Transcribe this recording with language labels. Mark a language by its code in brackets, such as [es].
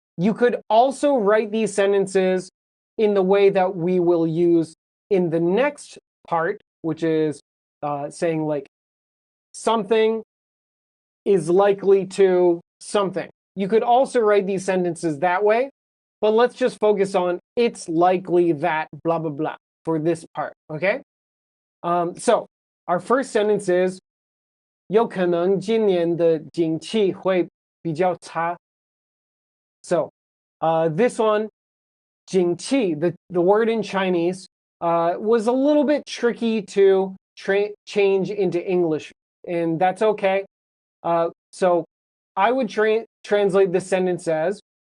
[en] You could also write these sentences in the way that we will use in the next part, which is saying like something is likely to something. You could also write these sentences that way, but let's just focus on it's likely that blah, blah, blah for this part, okay? So our first sentence is [zh] 有可能今年的景气会比较差. [en] So this one, 景气, the word in Chinese, was a little bit tricky to change into English, and that's okay. So I would translate this sentence as